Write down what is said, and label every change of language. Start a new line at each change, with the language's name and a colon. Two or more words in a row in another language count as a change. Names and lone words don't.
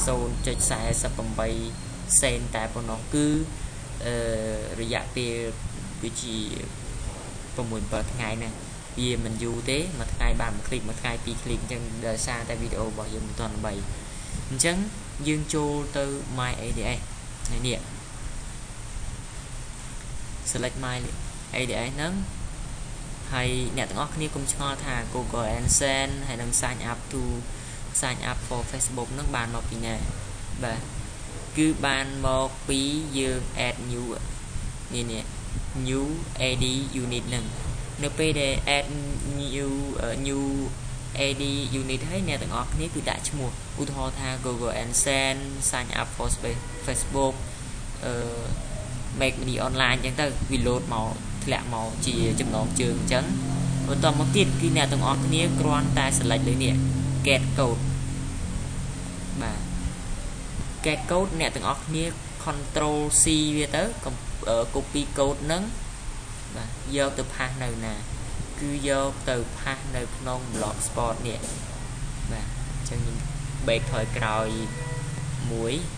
Khmer: 0.48 សេនតែប៉ុណ្ណោះគឺរយៈពេលគឺជា6-7ថ្ងៃហ្នឹងវាមិនយូរទេមួយថ្ងៃបាន1คลิกមួយថ្ងៃ2คลิกអញ្ចឹងដោយសារតែវីដេអូរបស់យើងមិនទាន់ល្បីអញ្ចឹងយើងចូលទៅ
English: my ADS
Khmer: នេះ
English: select my ADS
Khmer: ហ្នឹងហើយអ្នកទាំងអស់គ្នាកុំឆ្ង ល់ថា Google AdSense ហើយនឹង
English: sign up for Facebook
Khmer: ហ្នឹងបានមកពីណាបាទគឺបានមកពីយើង
English: add new
Khmer: នេះ
English: new AD unit
Khmer: ហ្នឹងនៅពេល ដែល
English: add new AD unit
Khmer: ហើយអ្នកទាំងអស់គ្នាគឺដាក់ឈ្មោះឧទាហរណ៍ថា Google AdSense
English: sign up for Facebook make money online
Khmer: អញ្ចឹងទៅវា load មកធ្លាក់មកជាចំណងជើងអញ្ចឹងបន្តមកទៀតគឺអ្នកទាំងអស់គ្នាគ្រាន់តែ select លើនេះ
English: get code
Khmer: បាទ
English: get code
Khmer: អ្នកទាំងអស់គ្នា
English: control C
Khmer: វាទៅ
English: copy code
Khmer: ហ្នឹងបាទយកទៅផាសនៅណាគឺយកទៅផាសនៅក្នុង blogspot នេះបាទអញ្ចឹងខ្ញុំ back ថយក្រោយមួយ